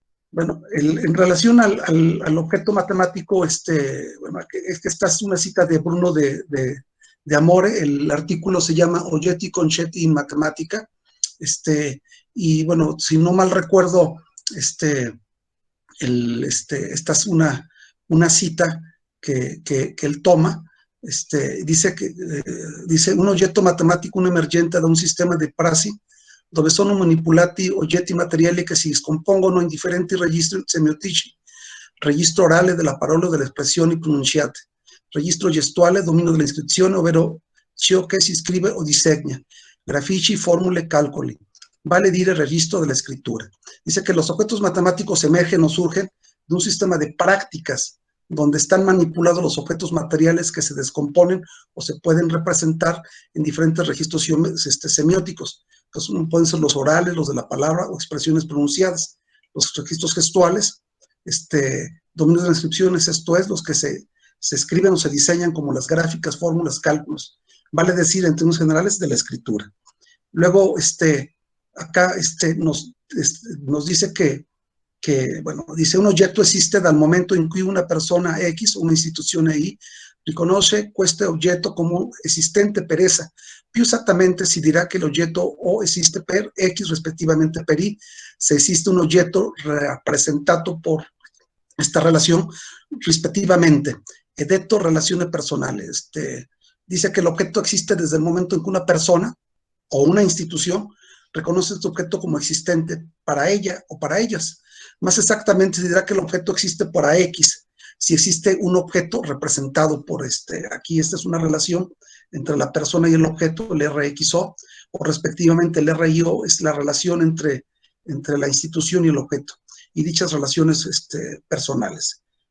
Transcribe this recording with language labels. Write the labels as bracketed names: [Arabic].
[Spanish] Bueno, en relación al objeto matemático, bueno, esta es una cita de Bruno de Amore. El artículo se llama Oggetti concetti in matematica, y bueno, si no mal recuerdo, esta es una cita que él toma. [Italian] Dice un oggetto matematico, un emergente da un sistema di prassi dove sono manipolati oggetti materiali che si scompongono in differenti registri semiotici: registro orale della parola o delle espressioni pronunciate, registro gestuale, dominio dell'iscrizione, ovvero ciò che si scrive o disegna, grafici, formule, calcoli, vale dire [Spanish] registro de la escritura. Dice que los objetos matemáticos emergen o surgen de un sistema de prácticas donde están manipulados los objetos materiales que se descomponen o se pueden representar en diferentes registros semióticos. Entonces, pueden ser los orales, los de la palabra o expresiones pronunciadas. Los registros gestuales, dominios de las inscripciones, esto es, los que se escriben o se diseñan, como las gráficas, fórmulas, cálculos. Vale decir, en términos generales, de la escritura. Luego, acá nos dice que, bueno, dice [Italian] un oggetto esiste dal momento in cui una persona X o una istituzione Y riconosce questo oggetto come esistente per essa. Più esattamente si dirà che l'oggetto O esiste per X rispettivamente per Y, se esiste un oggetto rappresentato [Spanish] por esta relación respectivamente. [Italian] He detto relazione personale. [Spanish] Dice que el objeto existe desde el momento en que una persona o una institución reconoce este objeto como existente para ella o para ellas. Más exactamente se dirá que el objeto existe para X, si existe un objeto representado por aquí esta es una relación entre la persona y el objeto, el RXO, o respectivamente el RIO es la relación entre la institución y el objeto, y dichas relaciones personales.